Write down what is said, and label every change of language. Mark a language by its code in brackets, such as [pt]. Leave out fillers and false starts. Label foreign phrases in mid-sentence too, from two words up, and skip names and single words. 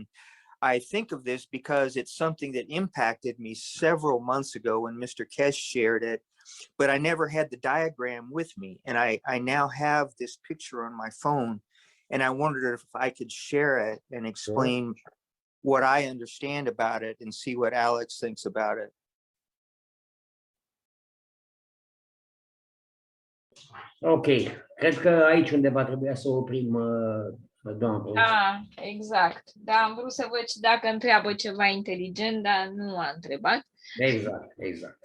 [en] I think of this because it's something that impacted me several months ago when Mr. Kesh shared it, but I never had the diagram with me. And I now have this picture on my phone, and I wondered if I could share it and explain what I understand about it and see what Alex thinks about it. [ro] Ok, cred că aici undeva trebuia să oprim, doamna profesor. Da, exact. Da, am vrut să văd și dacă întreabă ceva inteligent, dar nu a întrebat. Exact, exact.